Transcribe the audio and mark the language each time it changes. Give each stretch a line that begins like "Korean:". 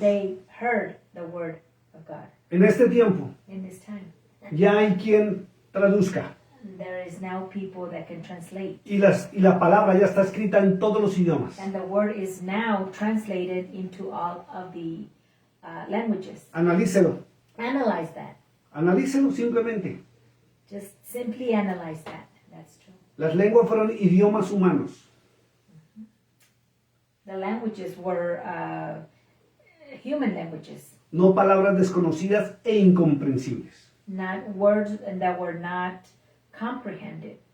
English: they heard the word of God.
Spanish: En este tiempo
English: In this time,
Spanish: ya hay quien traduzca
English: there is now people that can translate.
Spanish: y la palabra ya está escrita en todos los idiomas.
English: And the word is now translated into all of the languages.
Spanish: Analícelo,
English: Analyze that.
Spanish: analícelo simplemente.
English: Just simply analyze that. That's true.
Spanish: Las lenguas fueron idiomas humanos.
English: The languages were human languages,
Spanish: No palabras desconocidas e incomprensibles.
English: not words that were not comprehended.